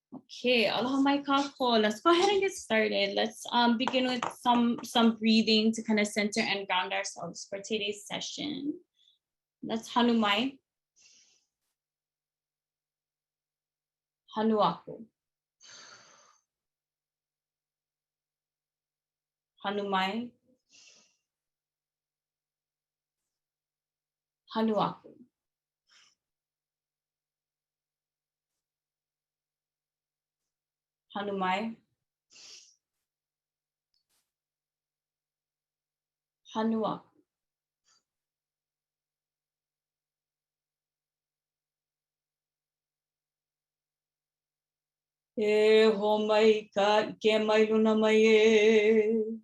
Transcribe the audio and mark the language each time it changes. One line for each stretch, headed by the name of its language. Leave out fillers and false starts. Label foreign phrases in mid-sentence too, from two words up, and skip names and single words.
Hawaiian: Okay, aloha mai kako.
English: Let's go ahead and get started. Let's begin with some breathing to kind of center and ground ourselves for today's session.
Hawaiian: Let's hanu mai. Hanu aku. Hanu mai. Hanu aku. Hanu mai. Hanu aku. E ho mai ka ike mai luna mai e.